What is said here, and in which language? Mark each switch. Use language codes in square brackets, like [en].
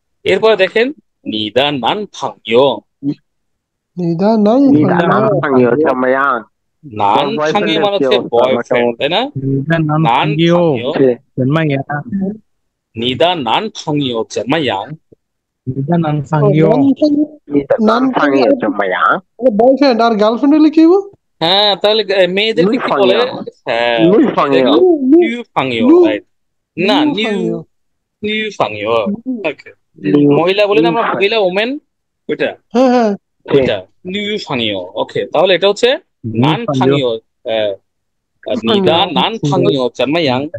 [bn] এরপরে দেখেন [zh] 你的男朋友，你的男你的男朋友，朋友怎么样？男朋友 [bn] মানে হচ্ছে বয়ফ্রেন্ড, তাই না? [zh] 你的男男朋友朋友，是怎么样？你的男朋友怎么样？你的男朋友你的男朋友怎么样？ [bn] বয়ফ্রেন্ড আর গার্লফ্রেন্ড হলে কি হবো? হ্যাঁ, তাহলে মেয়েদেরকে কি বলে? হ্যাঁ, [zh] 女朋友， [bn] নিউ ফাংইও, রাইট? না, নিউ নিউ ফাংইও। ওকে, মহিলা বলি না আমরা, মহিলা ওমেন, ওইটা হ্যাঁ হ্যাঁ, ওইটা নিউ ফাংইও। ওকে, তাহলে এটা হচ্ছে [zh] 男朋友，你的男朋友怎么样？